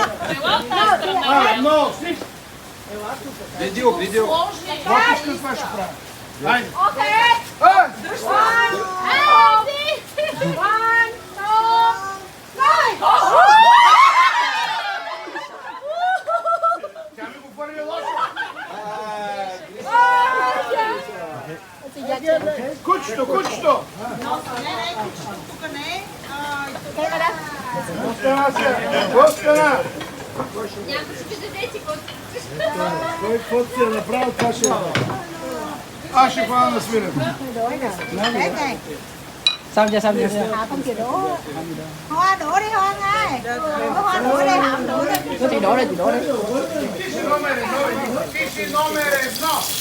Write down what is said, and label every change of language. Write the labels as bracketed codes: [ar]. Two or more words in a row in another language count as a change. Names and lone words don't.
[bg] Но, стих. Видео. Лапичка това ще прави. Хайде. Oké. Ай! One, two, three. Тя ми го хвърли лошо. Кучето! Остана! Той каквото си е направил, това ще е. Аз ще хвана на свирен. [vi] Xong chưa? Không chịu đổ. Hoa đổ đi Hoa ơi. Hoa đổ đi, Hảo đổ đi. Có chị đổ đây, chị đổ đây. [bg] Ти си номер едно.